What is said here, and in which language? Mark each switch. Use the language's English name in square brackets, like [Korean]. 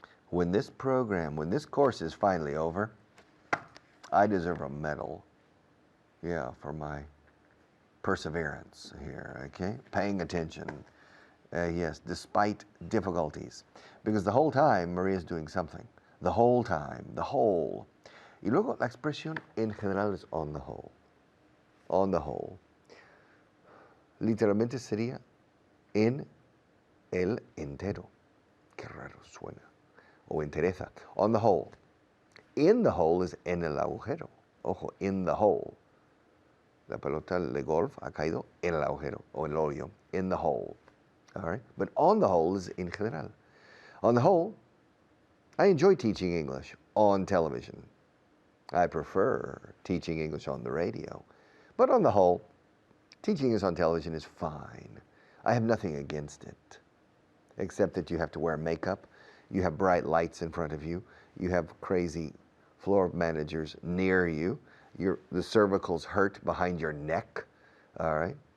[English] When this course is finally over, I deserve a medal, yeah, for my perseverance here, okay? Paying attention, yes, despite difficulties. Because the whole time Maria's doing something. The whole time, the whole. [Spanish] Y luego la expresión en general es [English] on the whole. On the whole. [Spanish] Literalmente sería en el entero. Qué raro suena. O entereza. [English] On the whole. In the hole is [Spanish] en el agujero. Ojo, [English] in the hole. [Spanish] La pelota de golf ha caído en el agujero o en el hoyo. [English] In the hole. All right? But on the whole is [Spanish] en general. [English] On the whole, I enjoy teaching English on television. I prefer teaching English on the radio. But on the whole, teaching English on television is fine. I have nothing against it, except that you have to wear makeup, you have bright lights in front of you, you have crazy floor managers near you, the cervicals hurt behind your neck, all right?